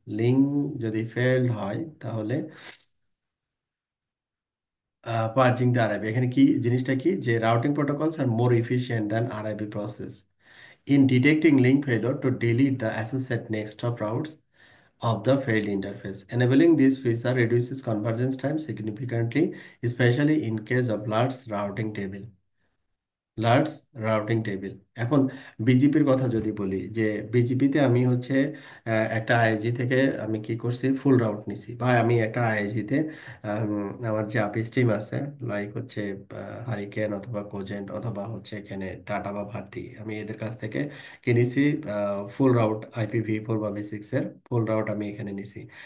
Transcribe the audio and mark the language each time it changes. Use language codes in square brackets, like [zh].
[bn] Link যদি failed হয় তাহলে [en] purging the RIB, [bn] এখানে কি জিনিসটা কি, [en] যে routing protocols are more efficient than RIB process in detecting link failure to delete the associated next hop routes of the failed interface. Enabling this feature reduces convergence time significantly, especially in case of large routing table। Large routing table. [bn] এখন বিজিপির কথা যদি বলি, যে বিজিপিতে আমি হচ্ছে একটা ISG থেকে আমি কি করছি, ফুল রাউট নিছি, বা আমি একটা আইএসজিতে আমার যে আপি স্ট্রিম আছে, লাইক হচ্ছে হারিকেন অথবা কোজেন্ট অথবা হচ্ছে এখানে টাটা বা ভারতী, আমি এদের কাছ থেকে কিনেছি ফুল রাউট IPv4 বা V6 এর ফুল রাউট আমি এখানে নিছি।